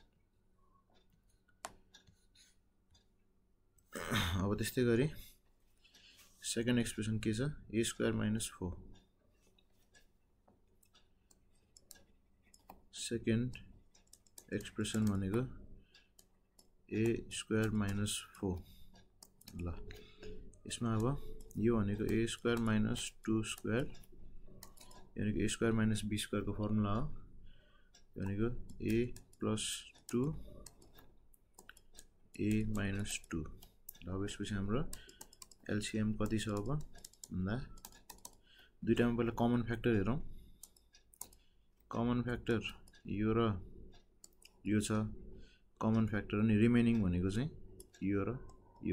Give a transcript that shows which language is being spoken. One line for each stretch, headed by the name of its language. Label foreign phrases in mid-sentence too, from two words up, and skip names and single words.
Nepali: अब त्यस्तै गरी
English: second expression
Nepali: के छ,
English: a square minus 4. second expression
Nepali: भनेको
English: a square minus 4.
Nepali: ल यसमा अब यो भनेको
English: a square minus 2 square
Nepali: यानी कि
English: a square minus b square
Nepali: को फर्मुला हो। भनेको
English: a plus 2 a minus 2.
Nepali: अब यसपछि हाम्रो एलसीएम कति छ अब भन्दा दुईटामा पहिला
English: common factor
Nepali: हेरौं।
English: common factor
Nepali: यो र यो छ
English: common factor,
Nepali: अनि रिमेनिङ भनेको चाहिँ यो र यो।